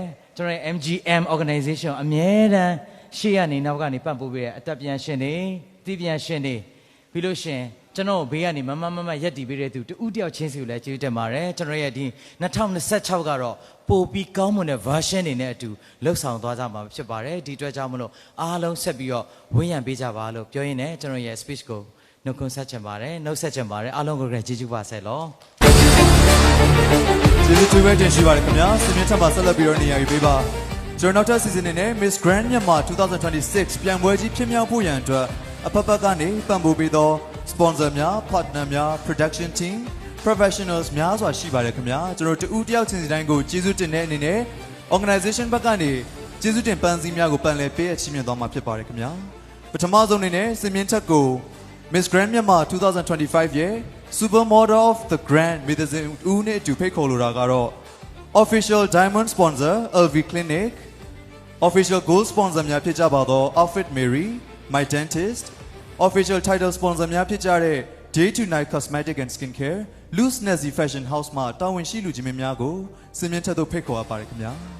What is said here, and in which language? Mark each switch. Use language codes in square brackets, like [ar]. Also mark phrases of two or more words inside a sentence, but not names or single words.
[my] ကျွန်တော် MGM Organization အမြဲတမ်းရှေ့ကနေနောက်ကနေပံ့ပိုးပေးတဲ့အတက်ပြန်ရှင်တွေသိပြန်ရှင်တွေပြီးလို့ရှင်ကျွန်တော်ဘေးကနေမရက်တီပေးတဲ့သူတူတယောက်ချင်းစီကိုလည်းကျေးဇူးတင်ပါတယ်ကျွန်တော်ရဲ့ဒီ2026ကတော့ပိုပြီးကောင်းမွန်တဲ့ version တွေနဲ့အတူလှုပ်ဆောင်သွားကြမှာဖြစ်ပါတယ်ဒီအတွက်ကြောင့်မလို့အားလုံးဆက်ပြီးတော့ဝန်းရံပေးကြပါလို့ပြောရင်းနဲ့ကျွန်တော်ရဲ့ speech ကိုနှုတ်ခွန်းဆက်ချင်ပါတယ်နှုတ်ဆက်ချင်ပါတယ်အားလုံးကိုလည်းကျေးဇူးပါဆက်လို့ ကျေးဇူးတူပဲတင်ရှိပါတယ်ခင်ဗျာစင်မြင့်ထပ်မှာဆက်လက်ပြီးတော့နေရာယူပေးပါကျွန်တော်နောက်ထပ် season နဲ့ Miss Grand Myanmar 2026ပြန်ပွဲကြီးဖြစ်မြောက်ဖို့ရန်အတွက်အဖက်ဖက်ကနေပံ့ပိုးပေးသော sponsor များ partner များ [en] production team professionals [my] များစွာရှိပါတယ်ခင်ဗျာကျွန်တော်တူတယောက်ချင်းစီတိုင်းကိုကျေးဇူးတင်တဲ့အနေနဲ့ organization ဘက်ကနေကျေးဇူး တင်ပန်းစည်းများကိုပန်လည်ပေးအချီးမြှင့်သွားမှာဖြစ်ပါတယ်ခင်ဗျာပထမဆုံးအနေနဲ့စင်မြင့်ထက်ကို Miss Grand Myanmar 2025ရဲ့ Supermodel of the Grand မီဒဇင်ဦးနဲ့အတူဖိတ်ခေါ်လိုတာကတော့ [en] official diamond sponsor LV Clinic official gold sponsor [my] များဖြစ်ကြပါသော Outfit Mary My Dentist [en] official title sponsor [my] များဖြစ်ကြတဲ့ Day to Night Cosmetic and Skincare Loose Nazi Fashion House မှာတာဝန်ရှိလူကြီးများကိုစင်မြင့်ထက်တို့ဖိတ်ခေါ်ရပါတယ်ခင်ဗျာ